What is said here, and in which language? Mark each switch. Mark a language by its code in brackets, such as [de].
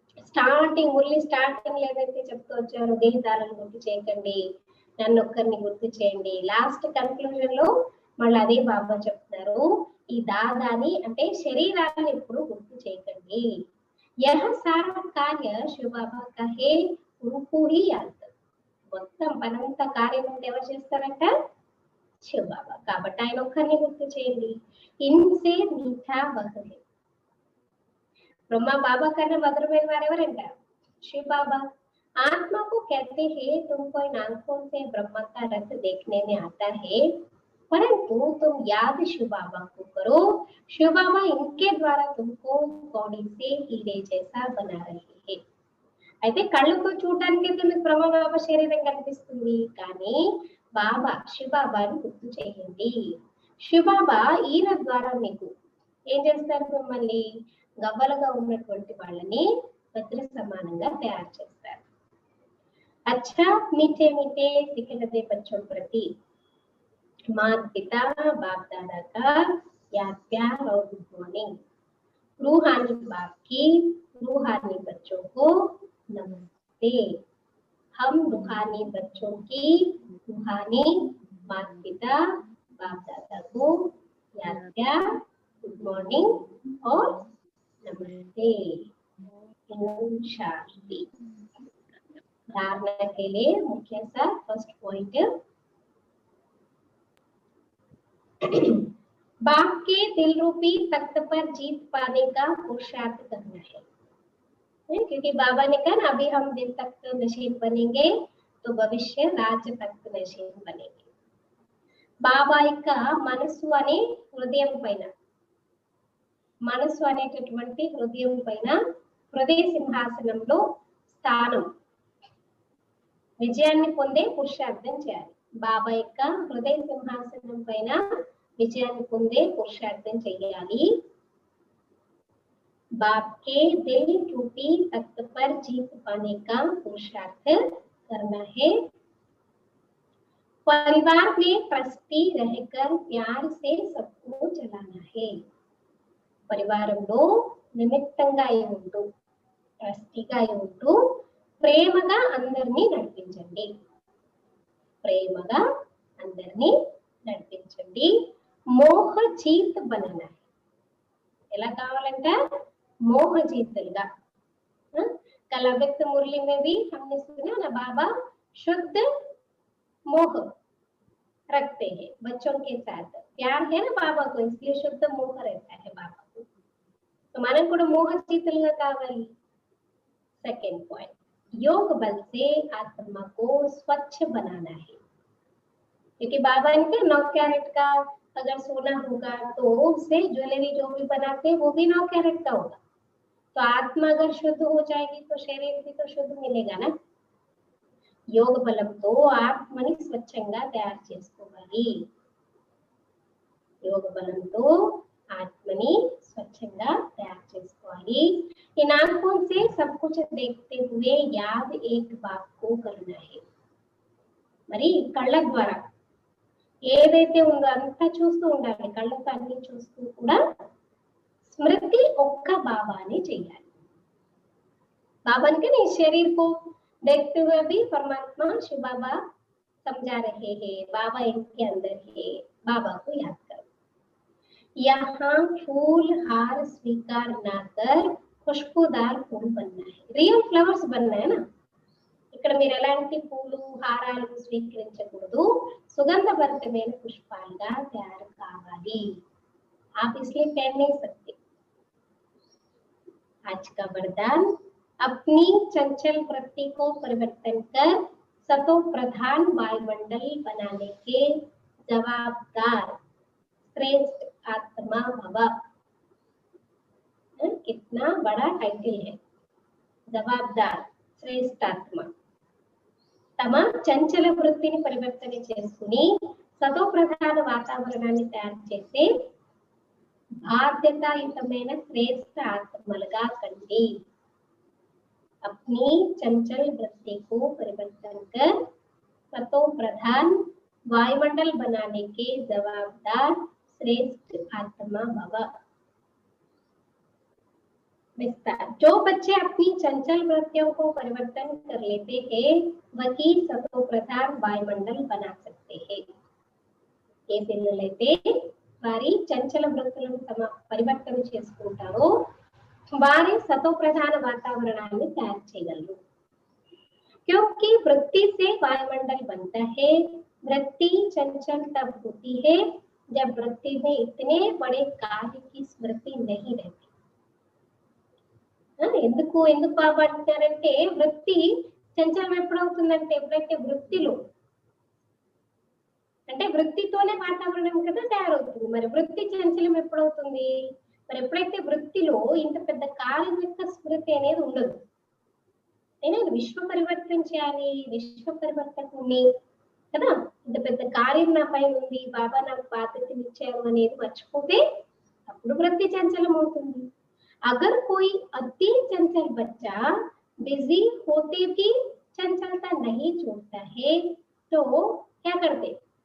[te] Starting only starting ఏదైతే చెప్తూ వచ్చారో దేహదాలను గుర్తు చేయకండి, నన్ను ఒక్కరిని గుర్తు చేయండి, లాస్ట్ కన్క్లూజన్ లో మళ్ళీ అదే బాబా చెప్తున్నారు, ఈ దాదాని అంటే శరీరాన్ని ఎప్పుడు గుర్తు చేయకండి. [hi] యహ సారా కార్య శివ బాబా కహే ఉनको ही याद. [te] మొత్తం పనంతా కార్యం అంటే ఎవరు చేస్తారంట? శివ బాబా. కాబట్టి ఆయన ఒక్కరిని గుర్తు చేయండి. [hi] ఇన్సే మీఠా వహ హై. [te] బ్రహ్మ బాబా కన్నా మధురమైన వారు ఎవరంట? [hi] शिव बाबा, आत्मा को कहते हैं तुमको इन आंखों से ब्रह्म का रथ देखने में आता है, परंतु तुम याद शिव बाबा को करो। शिव बाबा इनके द्वारा तुमको कौड़ी से हीरे जैसा बना रहे हैं। [te] అయితే కళ్ళతో చూడడానికి మీకు బ్రహ్మ బాబా శరీరం కనిపిస్తుంది, కానీ బాబా శివబాబాని గుర్తు చేయండి. శివబాబా ఈయన ద్వారా మీకు ఏం చేస్తారు, మిమ్మల్ని గవ్వలుగా ఉన్నటువంటి వాళ్ళని వజ్ర సమానంగా తయారు చేస్తారు. [hi] अच्छा मीठे मीठे सिखलते बच्चों प्रति माता पिता बाप दादा का याद प्यार और गुड मॉर्निंग. रूहानी बाप की रूहानी बच्चों को नमस्ते. हम रूहानी बच्चों की रूहानी माता पिता बाप दादा को याद प्यार गुड मॉर्निंग और नमस्ते. ओम शांति. धारणा के लिए मुख्य सा फर्स्ट पॉइंट, बाप के दिल रूपी तख्त पर जीत पाने का पुरुषार्थ करना है. क्योंकि बाबा ने कहा ना, अभी हम दिल तख्त नशीन बनेंगे तो भविष्य राज तख्त नशीन बनेंगे. [te] బాబా యొక్క మనసు అనే హృదయం పైన, మనసు అనేటటువంటి హృదయం పైన హృదయ సింహాసనంలో స్థానం, విజయాన్ని పొందే పురుషార్థం చేయాలి. బాబా యొక్క హృదయ సింహాసనం పైన విజయాన్ని పొందే పురుషార్థం చేయాలి. [hi] बाप के दिल रूपी तख्त पर जीत पाने का पुरुषार्थ करना है. परिवार में ट्रस्टी रहकर प्यार से सबको चलाना है. [te] పరివారంలో నిమిత్తంగా అయి ఉంటూ, ట్రస్టీగా అయి ఉంటూ ప్రేమగా అందరినీ నడిపించండి. ప్రేమగా అందరినీ నడిపించండి. [hi] మోహ జీత్ బననా, [te] ఎలా కావాలంట, मोह जीतलगा. [hi] कल अव्यक्त मुरली में भी हमने सुना ना, बाबा शुद्ध मोह रखते हैं बच्चों के साथ. प्यार है ना बाबा को, इसलिए शुद्ध मोह रहता है बाबा को. तो मानन को [te] मोह जीतलगा कावाली. [hi] सेकंड पॉइंट, योग बल से आत्मा को स्वच्छ बनाना है. क्योंकि बाबा इनके 9 कैरेट का अगर सोना होगा तो उससे ज्वेलरी जो भी बनाते हैं वो भी 9 कैरेट का होगा. तो आत्मा अगर शुद्ध हो जाएगी तो शरीर भी तो शुद्ध मिलेगा ना. [te] योग బలంతో ఆత్మని స్వచ్ఛంగా తయారు చేసుకోవాలి. योग బలంతో ఆత్మని స్వచ్ఛంగా తయారు చేసుకోవాలి. [hi] इन आंखों से सब कुछ देखते हुए याद एक बात को करना है. [te] మరి కళ్ళ ద్వారా ఏదైతే ఉందో అంతా చూస్తూ ఉండాలి. కళ్ళతో అన్ని చూస్తూ కూడా स्मृति ఒక్క బాబాని చేయాలి. [hi] बाबा के नहीं, शरीर को देखते हुए भी परमात्मा शिव बाबा समझा रहे हैं, बाबा इनके अंदर है, बाबा को याद करो. यहाँ फूल हार स्वीकार ना कर खुशबूदार फूल बनना है. रियल फ्लवर्स बनना है ना. [te] ఇక్కడ మీరు ఎలాంటి పూలు హారాలు స్వీకరించకూడదు, సుగంధభరితమైన పుష్పాలుగా తయారు కావాలి. [hi] आप इसलिए पहन नहीं सकते. आज का वरदान, अपनी चंचल वृत्ति को परिवर्तन कर सतो प्रधान वायुमंडल बनाने के जवाबदार श्रेष्ठ आत्मा भव. कितना बड़ा टाइटल है, जवाबदार श्रेष्ठ आत्मा. [te] తమ చంచల వృత్తిని పరివర్తన చేసుకుని సతో ప్రధాన వాతావరణాన్ని తయారు చేసే బాధ్యతాయుతమైన శ్రేష్ఠ ఆత్మలుగా కండి. [hi] अपनी चंचल वृत्ति को परिवर्तन कर सतो प्रधान वायुमंडल बनाने के जवाबदार श्रेष्ठ आत्मा भव. विस्तार, जो बच्चे अपनी चंचल वृत्तियों को परिवर्तन कर लेते हैं वही सतो प्रधान वायुमंडल बना सकते हैं. [te] ఏ పిల్లలైతే వారి చంచల వృత్తులను తమ పరివర్తన చేసుకుంటారో వారి సతో ప్రధాన వాతావరణాన్ని తయారు చేయగలరు. [hi] क्योंकि वृत्ति से वायुमंडल बनता है. वृत्ति चंचल तब होती है जब वृत्ति में इतने बड़े कार्य की स्मृति नहीं रहती. [te] ఎందుకు ఎందుకు బాబా అంటారంటే వృత్తి చంచలం ఎప్పుడవుతుందంటే ఎప్పుడైతే వృత్తిలో అంటే వృత్తితోనే వాతావరణం కదా తయారవుతుంది. మరి వృత్తి చంచలం ఎప్పుడవుతుంది? మరి ఎప్పుడైతే వృత్తిలో ఇంత పెద్ద కార్యం యొక్క స్మృతి అనేది ఉండదు. నేను విశ్వ పరివర్తన చేయాలి, విశ్వ పరివర్తకుని కదా, ఇంత పెద్ద కార్యం నా పైన ఉంది, బాబా నాకు బాధ్యతలు ఇచ్చారు అనేది మర్చిపోతే అప్పుడు వృత్తి చంచలం అవుతుంది. [hi] अगर कोई अति चंचल बच्चा बिजी होते भी चंचलता नहीं छोड़ता है तो क्या करते?